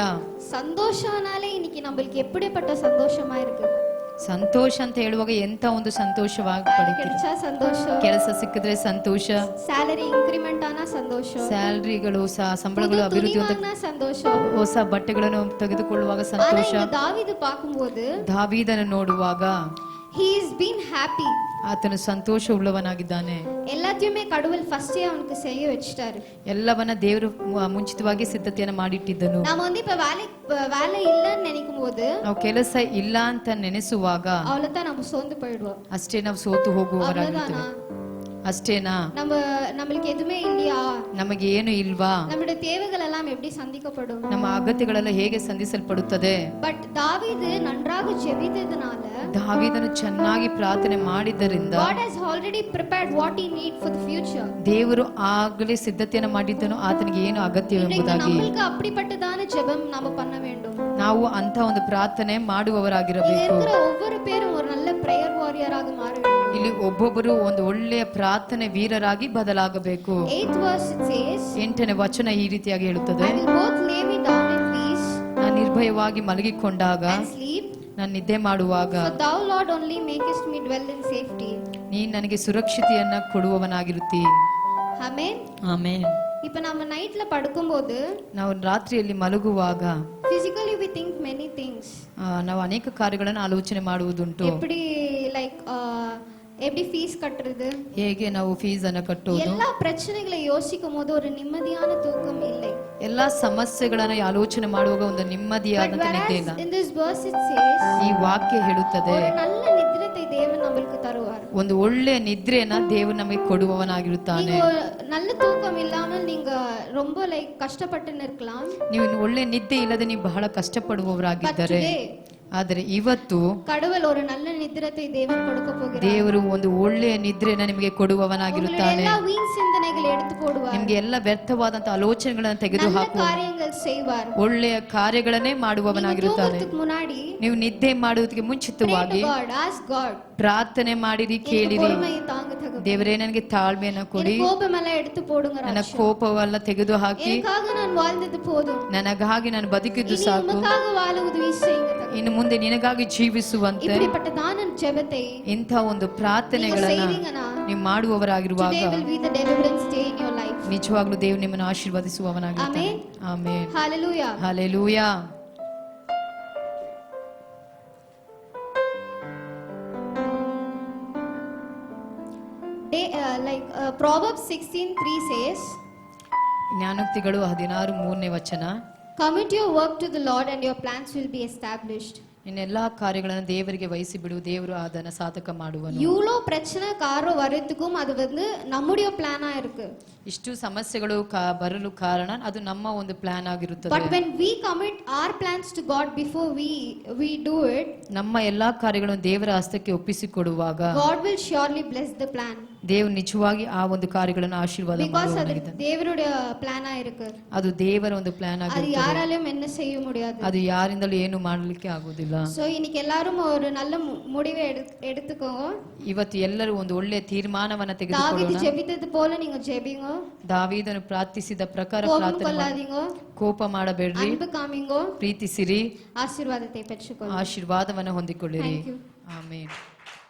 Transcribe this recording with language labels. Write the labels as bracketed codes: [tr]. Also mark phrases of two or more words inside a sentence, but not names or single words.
[ta] ಸಂತೋಷನಾலே இன்னைக்கு நமக்கு எப்படிப்பட்ட சந்தோஷமா இருக்கு. [kn] ಸಂತೋಷ ಅಂತ ಹೇಳುವಾಗ ಎಂತ ಒಂದು ಸಂತೋಷವಾಗಿ ಪಡ್ತೀವಿ. ಸಂತೋಷ, ಕೆಲಸ ಸಿಕ್ಕಿದ್ರೆ ಸಂತೋಷ, ಸ್ಯಾಲರಿ ಇನ್ಕ್ರಿಮೆಂಟ್ ಆನ ಸಂತೋಷ, ಸ್ಯಾಲರಿಗಳು ಸಂಬಳಗಳು ಅಭಿವೃದ್ಧಿ ಅಂತ ಸಂತೋಷ, ಹೊಸ ಬಟ್ಟೆಗಳನ್ನು ತೆಗೆದುಕೊಳ್ಳುವಾಗ ಸಂತೋಷ. [ta] ದಾವೀದು ಪಾಕುம்போது [kn] ದಾವೀದನ ನೋಡುವಾಗ [en] he is been happy. [kn] ಆತನು ಸಂತೋಷ ಉಳ್ಳವನಾಗಿದ್ದಾನೆ. [ta] ಎಲ್ಲத்தையுமே கடவுள் ஃபர்ஸ்டே அவனுக்கு செய்ய வச்சிட்டாரு. [kn] ಎಲ್ಲವನ್ನ ದೇವರು ಮುಂಚಿತವಾಗಿ ಸಿದ್ಧತೆಯನ್ನು ಮಾಡಿಟ್ಟಿದ್ದನು. [ta] ನಾವು வந்து இப்ப வேலை இல்லன்னு நினைக்கும்போது, [kn] ನಾವು ಕೆಲಸ ಇಲ್ಲ ಅಂತ ನೆನೆಸುವಾಗ [ta] அவ்வளவுதான் நம்ம சோர்ந்து போயிடுவோம். [kn] ಅಷ್ಟೇ ನಾವು ಸೋತು ಹೋಗುವವರಾಗಿದ್ದೇವೆ. ಅಷ್ಟೇನಾ? [ta] நம்மளுக்கு எதுவுமே இல்லையா, [kn] ನಮಗೆ ಏನು ಇಲ್ವಾ, [ta] நம்முடைய தேவைகள் எல்லாம் எப்படி சந்திக்கப்படும், [kn] ನಮ್ಮ ಅಗತ್ಯಗಳೆಲ್ಲ ಹೇಗೆ ಸಂಧಿಸಲ್ಪಡುತ್ತದೆ. [ta] ಬಟ್ ದಾವೀದು நன்றாக ஜெபித்ததனால, [kn] ದಾವೀದನು ಚೆನ್ನಾಗಿ ಪ್ರಾರ್ಥನೆ ಮಾಡಿದ್ದರಿಂದ [en] God has already prepared what he need for the future. [kn] ದೇವರು ಆಗಲೇ ಸಿದ್ಧತೆಯನ್ನು ಮಾಡಿದ್ದನು ಆತನಿಗೆ ಏನು ಅಗತ್ಯವೆಂಬುದಾಗಿ. [ta] நம்மளுக்கு அப்படிப்பட்டதான ஜெபம் நாம பண்ண வேண்டும். [kn] ನಾವು ಅಂತ ಒಂದು ಪ್ರಾರ್ಥನೆ ಮಾಡುವವರಾಗಿರಬೇಕು. [ta] ஒவ்வொரு பேரும் ஒரு நல்ல [en] prayer warrior [ta] ಆಗಿ ಮಾರ வேண்டும். [kn] ಇಲ್ಲಿ ಒಬ್ಬೊಬ್ಬರು ಒಂದು ಒಳ್ಳೆಯ ಪ್ರಾರ್ಥನೆ ವೀರರಾಗಿ ಬದಲಾಗಬೇಕು. [en] 8th verse it says, [kn] 8ನೇ ವಚನ ಈ ರೀತಿಯಾಗಿ ಹೇಳುತ್ತದೆ, [en] I will both lay me down in peace, [kn] ನಾನು ನಿರ್ಭಯವಾಗಿ ಮಲಗಿಕೊಂಡಾಗ, [en] and sleep, [kn] ನಾನು ನಿದ್ದೆ ಮಾಡುವಾಗ, [en] for thou Lord only makest me dwell in safety. [kn] ನೀನು ನನಗೆ ಸುರಕ್ಷತೆಯನ್ನ ಕೊಡುವವನಾಗಿರುತ್ತಿ. ಆಮೆನ್. ಆಮೆನ್. [ta] இப்ப நம்ம நைட்ல படுக்கும்போது, [kn] ನಾವು ರಾತ್ರಿಯಲ್ಲಿ ಮಲಗುವಾಗ [en] physically we think many things. [kn] ನಾವು ಅನೇಕ ಕಾರ್ಯಗಳನ್ನು ಆಲೋಚನೆ ಮಾಡುವುದುಂಟು. [ta] எப்படி லைக் எப்படி ஃபீஸ் கட்டுறது, [kn] ಹೇಗೆ ನಾವು ಫೀಸ್ ಅನ್ನು ಕಟ್ಟುವುದು, [ta] எல்லா பிரச்சனைகளை யோசிக்கும் போது ஒரு நிம்மதியான தூக்கம் இல்லை. [kn] ಎಲ್ಲಾ ಸಮಸ್ಯೆಗಳನ್ನು ಆಲೋಚನೆ ಮಾಡುವಾಗ ಒಂದು ನಿಮ್ಮದಿಯಾದಂತ ನಿದ್ದೆ ಇಲ್ಲ. [en] In this verse it says, [kn] ಈ ವಾಕ್ಯ ಹೇಳುತ್ತದೆ, [ta] ஒரு நல்ல நித்திரத்தை தேவன் நமக்கு தருவார். [kn] ಒಂದು ಒಳ್ಳೆಯ ನಿದ್ರೆಯನ್ನ ದೇವರು ನಮಗೆ ಕೊಡುವವನಾಗಿರುತ್ತಾನೆ. [ta] நல்ல தூக்கம் இல்லாமல் நீங்க ரொம்ப லைக் கஷ்டப்பட்டு இருக்கலாம். [kn] ನೀವು ಒಳ್ಳೆ ನಿದ್ದೆ ಇಲ್ಲದೆ ನೀವು ಬಹಳ ಕಷ್ಟಪಡುವವರಾಗಿದ್ದರೆ, ಆದರೆ ಇವತ್ತು [ta] கடவுள் ஒரு நல்ல நித்திரத்தை தேவன் கொடுக்க போகிறார். [kn] ದೇವರು ಒಂದು ಒಳ್ಳೆಯ ನಿದ್ರೆಯನ್ನು ನಿಮಗೆ ಕೊಡುವವನಾಗಿರುತ್ತಾನೆ. [ta] எல்லா வீண் சிந்தனைகளை எடுத்து போடுவார். [kn] ನಿಮಗೆ ಎಲ್ಲ ವ್ಯರ್ಥವಾದಂತ ಆಲೋಚನೆಗಳನ್ನು ತೆಗೆದು ಹಾಕುವ [ta] ಕಾರ್ಯங்கள் செய்வார். [kn] ಒಳ್ಳೆಯ ಕಾರ್ಯಗಳನ್ನೇ ಮಾಡುವವನಾಗಿರುತ್ತಾನೆ. [ta] முன்னாடி [kn] ನೀವು ನಿದ್ದೆ ಮಾಡುವುದಕ್ಕೆ ಮುಂಚಿತವಾಗಿ ಪ್ರಾರ್ಥನೆ ಮಾಡಿರಿ, ಕೇಳಿರಿ, ದೇವರೇ ನನಗೆ ತಾಳ್ಮೆಯನ್ನು ಕೊಡಿ, [ta] ಕೋಪಮೆಲ್ಲ எடுத்து போடுங்க, [kn] ನನ್ನ ಕೋಪವೆಲ್ಲ ತೆಗೆದು ಹಾಕಿ, [ta] ನಾನು வாழ்ந்தது போதும், [kn] ನನಗಾಗಿ ನಾನು ಬದುಕಿದ್ದು ಸಾಕು, ಇನ್ನು ಮುಂದೆ ನಿನಗಾಗಿ ಜೀವಿಸುವಂತೆ ಇಂಥ ಒಂದು ಪ್ರಾರ್ಥನೆಗಳನ್ನ ನೀವು ಮಾಡುವವರಾಗಿರುವಾಗ [en] today will be the deliverance day in your life. [kn] ನಿಜವಾಗ್ಲೂ ದೇವರು ನಿಮ್ಮನ್ನು ಆಶೀರ್ವದಿಸುವವನಾಗಿದ್ದಾನೆ. ಆಮೆನ್. Hallelujah. ಹಲ್ಲೆಲೂಯಾ. [en] Proverbs 16:3 says, [kn] ಜ್ಞಾನೋಕ್ತಿಗಳು 16:3 ವಚನ, [en] commit your work to the Lord and your plans will be established. [kn] ನಿನ್ನ ಎಲ್ಲಾ ಕಾರ್ಯಗಳನ್ನು ದೇವರಿಗೆ ವಹಿಸಿ ಬಿಡು, ದೇವರು ಅದನ್ನ ಸಾಧಕ ಮಾಡುವನು. [ta] இவ்ளோ பிரச்சனை காரணம் வரதுக்கும் அது வந்து நம்முடைய பிளானா இருக்கு. [kn] ಇಷ್ಟು ಸಮಸ್ಯೆಗಳು ಬರಲು ಕಾರಣ ಅದು ನಮ್ಮ ಒಂದು ಪ್ಲಾನ್ ಆಗಿರುತ್ತದೆ. [en] But when we commit our plans to God before we do it, [kn] ನಮ್ಮ ಎಲ್ಲಾ ಕಾರ್ಯಗಳನ್ನು ದೇವರ ಹಸ್ತಕ್ಕೆ ಒಪ್ಪಿಸಿಕೊಡುವಾಗ [en] God will surely bless the plan. [kn] ದೇವರು ನಿಜವಾಗಿ ಆ ಒಂದು ಕಾರ್ಯಗಳನ್ನು ಆಶೀರ್ವಾದ ಮಾಡುವವನಾಗಿದ್ದಾನೆ. [ta] தேவருடைய பிளானா இருக்கு. [kn] ಅದು ದೇವರ ಒಂದು ಪ್ಲಾನ್ [ta] அது [kn] ಆಗಿರುತ್ತದೆ. [ta] யாராலும் என்ன செய்ய முடியாது. [kn] ಅದು ಯಾರಿಂದಲೂ ಏನು ಮಾಡಲಿಕ್ಕೆ ಆಗುವುದಿಲ್ಲ. [ta] So இன்னைக்கு எல்லாரும் ஒரு நல்ல முடிவை எடுத்துக்கோங்க. [kn] ಇವತ್ತು ಎಲ್ಲರೂ ಒಂದು ಒಳ್ಳೆಯ ತೀರ್ಮಾನವನ್ನ [ta] தாவீது [kn] ತೆಗೆದುಕೊಳ್ಳೋಣ. [ta] ஜெபித்தது போல நீங்க ஜெபிங்க. [kn] ದಾವೀದನು ಪ್ರಾರ್ಥಿಸಿದ ಪ್ರಕಾರ [ta] கோபம் [kn] ಪ್ರಾರ್ಥನೆ ಮಾಡಿ. [ta] கொள்ளாதீங்க. [kn] ಕೋಪ ಮಾಡಬೇಡ್ರಿ, [ta] அன்பு காமிங்க. [kn] ಪ್ರೀತಿಸಿರಿ, [ta] ஆசீர்ವಾதத்தை பெற்றுக்கொள்ளுங்க. [kn] ಆಶೀರ್ವಾದವನ್ನು ಹೊಂದಿಕೊಳ್ಳಿರಿ. [en] Thank you. [kn] ಆಮೆನ್.